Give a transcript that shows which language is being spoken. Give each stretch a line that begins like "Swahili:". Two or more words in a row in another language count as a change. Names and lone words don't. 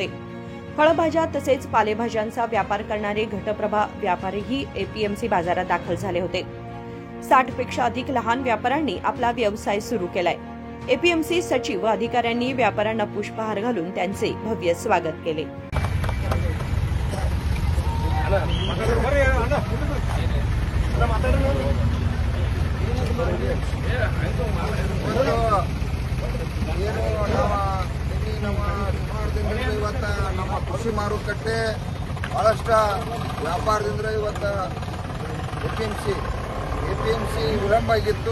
Marathi: फळभाज्या तसेच पालेभाज्यांचा व्यापार करणारे घटप्रभा व्यापारीही एपीएमसी बाजारात दाखल झाले होते। 60 पेक्षा अधिक लहान व्यापाऱ्यांनी आपला व्यवसाय सुरू केलाय। एपीएमसी सचिव व अधिकाऱ्यांनी व्यापाऱ्यांना पुष्पहार घालून त्यांचे भव्य स्वागत केले।
Kannada: ನಮ್ಮ ಕೃಷಿ ಮಾರುಕಟ್ಟೆ ಬಹಳಷ್ಟು ವ್ಯಾಪಾರದಿಂದ ಇವತ್ತು ಎಪಿಎಂಸಿ ವಿಳಂಬ ಆಗಿತ್ತು।